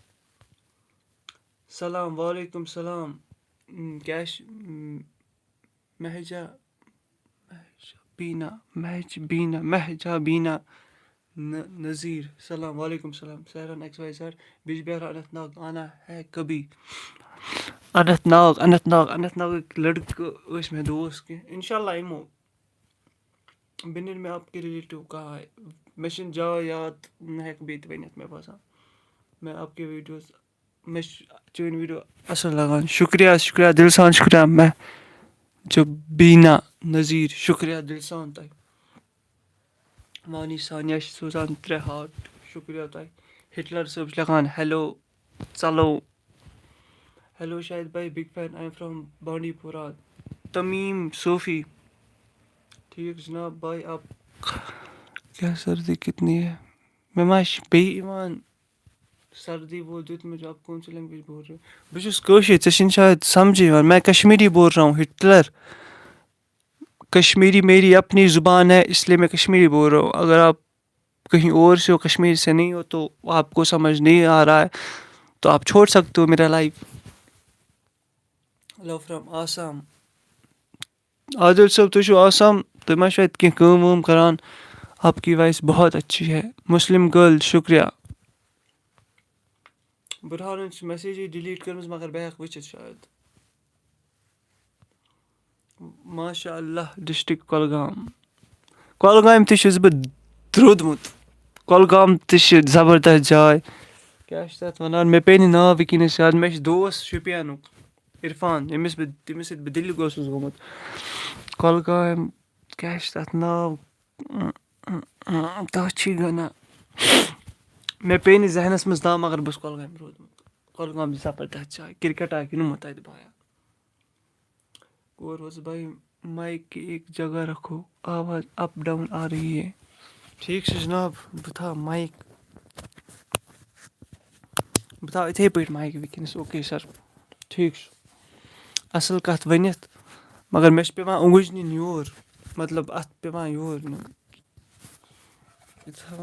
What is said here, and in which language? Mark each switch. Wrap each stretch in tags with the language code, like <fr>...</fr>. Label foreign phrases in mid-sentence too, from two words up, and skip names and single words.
<ks>سلام وعلیکُم سلام کیٛاہ چھِ مہجا بیٖنا نذیٖر سلام وعلیکُم سلام سیرن ایکس واے زیڈ بِجبِہارا اننت ناگ</ks> <ur>آنا ہے کبھی</ur> <ks>اننت ناگٕکۍ لٔڑکہٕ ٲسۍ مےٚ دوس کینٛہہ</ks> <ar>اِنشاء اللہ</ar> <ks>یِمو بِنِر مےٚ</ks> <ur>آپ کے رِلیٹِو کہاں ہے</ur> <ks>مےٚ چھِنہٕ جاے یاد نہ ہٮ۪کہٕ بیٚیہِ تہِ ؤنِتھ مےٚ باسان</ks> <ur>میں آپ کے ویٖڈیوز</ur> <ks>مےٚ چھُ چٲنۍ ویٖڈیو اَصٕل لگان شُکریہ دِل سان شُکریہ مےٚ چھُ بیٖنا نذیٖر شُکریہ دِل سان تۄہہِ مانی سانیا چھِ سوزان 3 ہارٹ شُکریہ تۄہہِ ہِٹلر صٲب چھِ لیکھان ہیلو ژَلو ہیلو شاہد بھائی</ks> <en>big fan I am from</en> <ks>بانڈی پورہ تمیٖم</ks> <ur>صوفی ٹھیٖک جِناب بھائی آپ کیٛاہ سردی کتنی ہے</ur> <ks>مےٚ ما چھِ بیٚیہِ یِوان سردی</ks> <ur>وہ دیُتمُت آپ کون سی لینگویج بول رہے ہو</ur> <ks>بہٕ چھُس کٲشِر ژےٚ چھِنہٕ شاید سمجھی یِوان</ks> <ur>میں کشمیری بول رہا ہوں ہٹلر کشمیری میری اپنی زبان ہے اس لیے میں کشمیری بول رہا ہوں اگر آپ کہیں اور سے ہو کشمیر سے نہیں ہو تو آپ کو سمجھ نہیں آ رہا ہے تو آپ چھوڑ سکتے ہو میرا لائف</ur> <en>hello from</en> <ks>آسام عادل صٲب تُہۍ چھِو آسام تُہۍ ما چھِو اَتہِ کینٛہہ کٲم وٲم کران</ks> <ur>آپ کی وائس بہت اچھی ہے</ur> <en>Muslim girl</en> <ks>شُکریہ بُرہانن چھِ میسیجٕے ڈِلیٖٹ کٔرمٕژ مگر بہٕ ہٮ۪کہٕ وٕچھِتھ شاید</ks> <ar>ماشاء اللہ</ar> <ks>ڈِسٹرک کۄلگامہِ تہِ چھُس بہٕ درٛودمُت کۄلگام تہِ چھِ زبردست جاے کیٛاہ چھِ تَتھ وَنان مےٚ پیٚیہِ نہٕ ناو وٕنکیٚنَس یاد مےٚ چھُ دوس شُپیَنُک عرفان تٔمِس سۭتۍ بہٕ دِلہِ اوسُس گوٚمُت کۄلگامہِ کیٛاہ چھِ تَتھ ناو تَتھ چھی گَنا مےٚ پیٚیہِ نہٕ ذہنَس منٛز ناو مگر بہٕ چھُس کۄلگامہِ روٗدمُت کۄلگام چھِ زبردست جاے کِرکَٹا گِنٛدمُت تَتہِ بایا اور اوس</ks> <ur>بھائی مائک کی ایک جگہ رکھو آواز اپ ڈاؤن آ رہی ہے</ur> <ks>ٹھیٖک چھُ جِناب بہٕ تھاو مایِک بہٕ تھاو یِتھَے پٲٹھۍ مایِک وٕنکیٚنَس</ks> <en>okay sir</en> <ks>ٹھیٖک چھُ اَصٕل کَتھ ؤنِتھ مگر مےٚ چھِ پٮ۪وان اوٚنٛگُج نِنۍ یور مطلب اَتھ پٮ۪وان یور نیُن یہِ</ks>